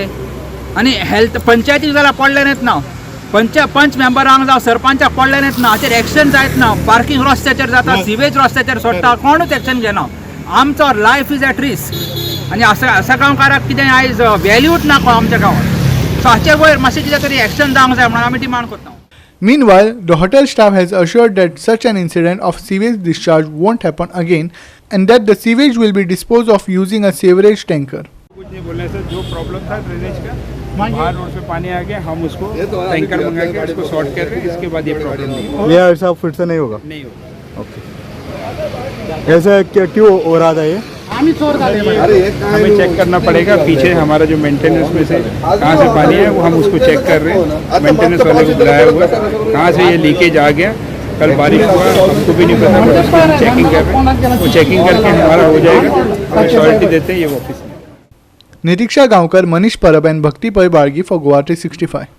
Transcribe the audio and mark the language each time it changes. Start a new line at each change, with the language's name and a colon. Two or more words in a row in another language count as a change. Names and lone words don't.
Konkani: आनी हेल्थ पंचायतीक जाल्यार पडले नाहीत ना, पंच मेंबरांक जावं सरपंचाक पडले नाहीत ना, हाचेर एक्शन जायत ना. पार्किंग रस्त्याचेर जाता, सिवेज रस्त्याचेर सोडटा, कोणूच एक्शन घेना. आमचो
English: life is at risk
Konkani: आनी आसगांवकाराक कितें आयज व्हॅल्यूच ना आमच्या गांवांत. सो हाचे वयर मातशें कितें तरी एक्शन जावंक जाय म्हणून आमी डिमांड करता.
English: Meanwhile, the hotel staff has assured that such an incident of sewage discharge won't happen again and that the sewage will be disposed of using a sewerage tanker.
Hindi: कुछ नहीं बोलने से जो प्रॉब्लम था ड्रेनेज का, बाहर रोड पे पानी आ गया, हम उसको टैंकर मंगा के उसको सॉर्ट कर रहे हैं. इसके बाद ये प्रॉब्लम नहीं होगा. ये ऐसा फिर से नहीं होगा? नहीं होगा. ओके. ऐसा क्यों हो रहा था ये? हमें चेक करना पड़ेगा पीछे हमारा जो मेंटेनेंस में से कहाँ से पानी है वो हम उसको चेक कर रहे हैं. मेंटेनेंस वाले को बुलाया हुआ कहाँ से ये लीकेज आ गया. कल बारिश हुआ, हमको भी नहीं पता, बट उसको हम चेकिंग कर रहे हैं. वो चेकिंग करके हमारा हो जाएगा, हमें श्योरिटी देते हैं ये ऑफिस में.
English: निरीक्षा गांवकर, मनीष परब and Bhakti Pai Bargi for Goa 365.